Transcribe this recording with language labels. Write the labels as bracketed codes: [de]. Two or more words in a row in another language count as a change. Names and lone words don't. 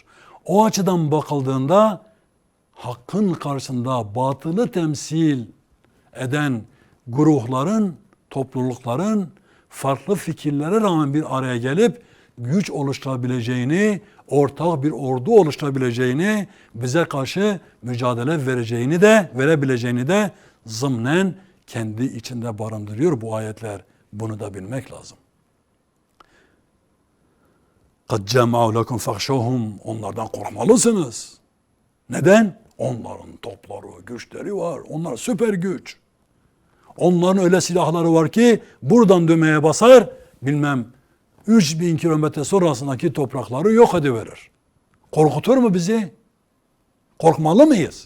[tr] O açıdan bakıldığında hakkın karşısında batılı temsil eden grupların, toplulukların farklı fikirlere rağmen bir araya gelip güç oluşturabileceğini, ortak bir ordu oluşturabileceğini, bize karşı mücadele verebileceğini de zımnen kendi içinde barındırıyor bu ayetler. Bunu da bilmek lazım. [ar] قَدْ جَمَعُوا لَكُمْ فَخْشَوْهُمْ [tr] Onlardan korkmalısınız. Neden? Onların topları, güçleri var. Onlar süper güç. Onların öyle silahları var ki buradan düğmeye basar, bilmem 3000 kilometre sonrasındaki toprakları yok ediverir. Korkutur mu bizi? Korkmalı mıyız?